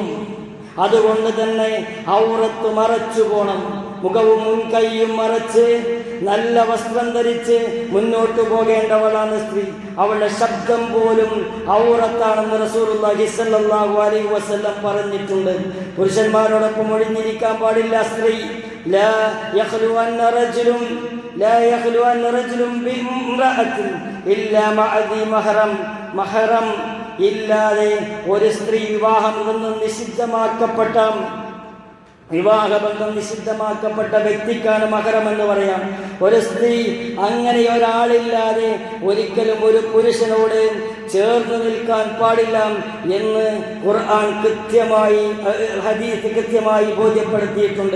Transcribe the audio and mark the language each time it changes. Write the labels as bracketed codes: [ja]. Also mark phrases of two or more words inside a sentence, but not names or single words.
[ml] അതുകൊണ്ട് തന്നെ ഔറത്ത് മറച്ചു പോണം. മുഖവും മുൻകൈയും മറച്ച് നല്ല വസ്ത്രം ധരിച്ച് മുന്നോട്ട് പോകേണ്ടവളാണ് സ്ത്രീ. അവളുടെ ശബ്ദം പോലും ഔറത്താണെന്ന് [ar] رسول الله صلى الله عليه وسلم [ml] പറഞ്ഞിട്ടുണ്ട്. പുരുഷന്മാരോടൊപ്പം ഒഴിഞ്ഞിരിക്കാൻ പാടില്ല സ്ത്രീ. [ar] لا يخلون رجل بامرأة إلا مع ذي محرم [ml] ഇല്ലാതെ ഒരു സ്ത്രീ വിവാഹബന്ധം നിഷിദ്ധമാക്കപ്പെട്ട വ്യക്തിക്കാണ് മഹറം എന്ന് പറയാം. ഒരു സ്ത്രീ അങ്ങനെ ഒരാളില്ലാതെ ഒരിക്കലും ഒരു പുരുഷനോട് ചേർന്ന് നിൽക്കാൻ പാടില്ല എന്ന് ഖുർആൻ കൃത്യമായി, ഹദീസ് കൃത്യമായി ബോധ്യപ്പെടുത്തിയിട്ടുണ്ട്.